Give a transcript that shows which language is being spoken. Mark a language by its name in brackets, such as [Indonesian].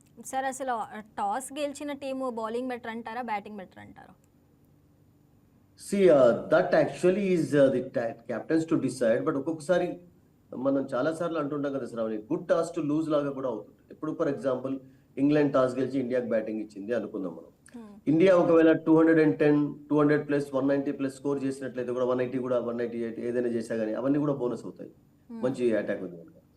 [Telugu] Sir, అసలు toss గెలిచిన team bowling better అంటారా, బ్యాటింగ్ బెటర్ అంటారా? [English] See, that actually is the captains to decide. [Telugu] But ఒక్కొక్కసారి మనం చాలా సార్లు అంటుంటాం కదా Shravani, [English] good toss to lose [Telugu] లాగా కూడా అవుతుంది. ఇప్పుడు ఫర్ ఎగ్జాంపుల్ ఇంగ్లాండ్ టాస్ గెలిచి ఇండియాకి బ్యాటింగ్ ఇచ్చింది అనుకుందాం మనం. ఇండియా ఒకవేళ 210, 200+, 190+ స్కోర్ చేసినట్లయితే కూడా 180 కూడా 198 ఏదైనా చేసా కానీ అవన్నీ కూడా బోనస్ అవుతాయి, మంచి అటాక్ ఉంది కనుక.